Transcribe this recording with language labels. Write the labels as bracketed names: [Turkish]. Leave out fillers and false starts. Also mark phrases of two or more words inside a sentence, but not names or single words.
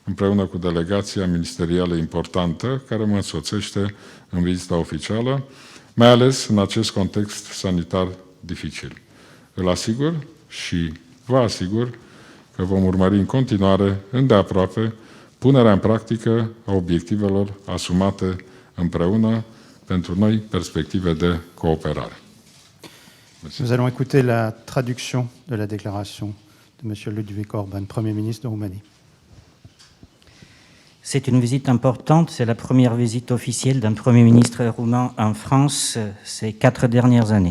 [Romanian] împreună cu delegația ministerială importantă care mă însoțește în vizita oficială, mai ales în acest context sanitar dificil. Îl asigur și vă asigur că vom urmări în continuare, îndeaproape, punerea în practică a obiectivelor asumate împreună pentru noi perspective de cooperare. [French] Nous allons écouter la traduction de la déclaration de M. Ludwig Orban, Premier ministre de Roumanie. C'est une visite importante, c'est la première visite officielle d'un Premier ministre roumain en France ces 4 dernières années.